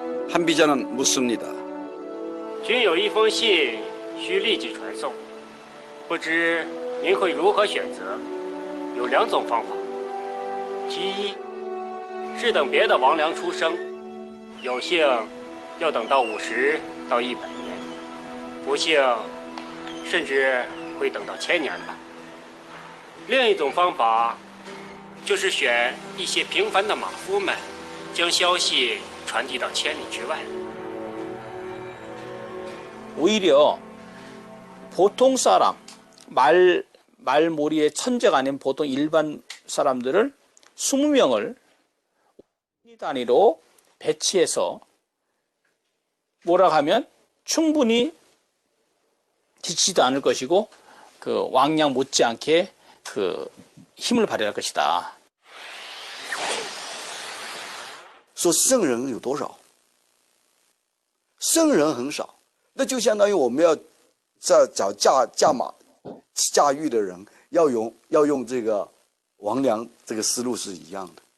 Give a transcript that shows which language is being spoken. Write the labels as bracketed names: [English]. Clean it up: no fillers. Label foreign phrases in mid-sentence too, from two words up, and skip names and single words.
[Korean] 한비자는 묻습니다. [Chinese] 君有一封信需立即传送，不知您会如何选择？有2种方法。其一是等别的王良出生，有幸要等到50到100年，不幸甚至会等到1000年吧。另一种方法就是选一些平凡的马夫们，将消息传递到千里之外。 [Korean] 오히려 보통 사람, 말몰이의 천재가 아닌 보통 일반 사람들을 20명을 단위로 배치해서 몰아가면 충분히 지치지도 않을 것이고 그 왕량 못지않게 그 힘을 발휘할 것이다. [Chinese] 说圣人有多少？圣人很少，那就相当于我们要找驾驭的人，要用这个王良这个思路是一样的。